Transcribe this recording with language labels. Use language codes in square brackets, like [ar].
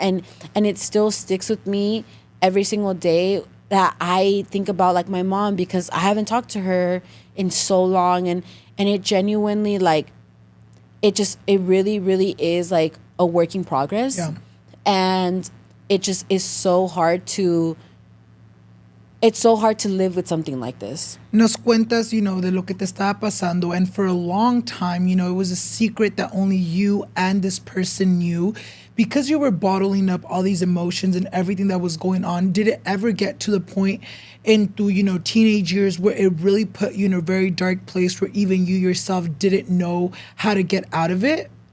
[en] And it still sticks with me every single day that I think about like my mom, because I haven't talked to her in so long, and it genuinely like it really, really is like a work in progress. Yeah. And it just is so hard to live with something like this. [es] Nos cuentas, de lo que te estaba pasando. [en] And for a long time, it was a secret that only you and this person knew. Because you were bottling up all these emotions and everything that was going on, did it ever get to the point into, teenage years where it really put you in a very dark place where even you yourself didn't know how to get out of it?